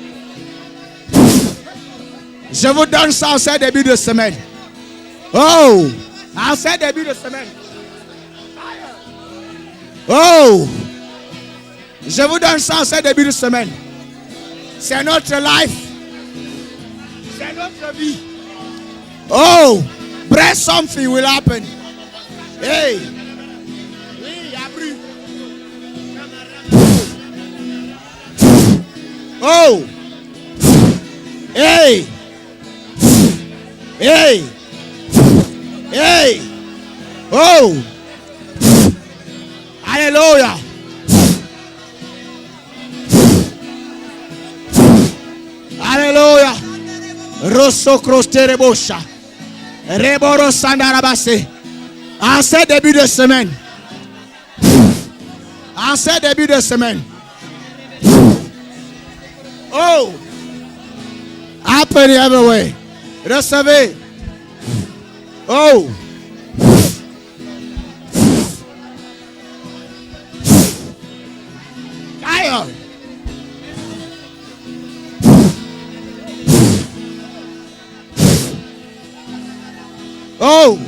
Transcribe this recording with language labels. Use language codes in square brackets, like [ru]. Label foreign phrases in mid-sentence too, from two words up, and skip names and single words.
[fr] Je vous donne ça en ce début de semaine. Oh. En ce début de semaine. Oh. Je vous donne ça en ce début de semaine. C'est notre life. C'est notre vie. Oh. [en] Pray something will happen. [fr] Hey. Oui, il y a plus. Oh. Hey. Oh. Alléluia. Rosso crostere bosha. Reboro sandarabase. En ce début de semaine. [en] Oh. Happening everywhere. [fr] Recevez. Oh. Fire. Oh.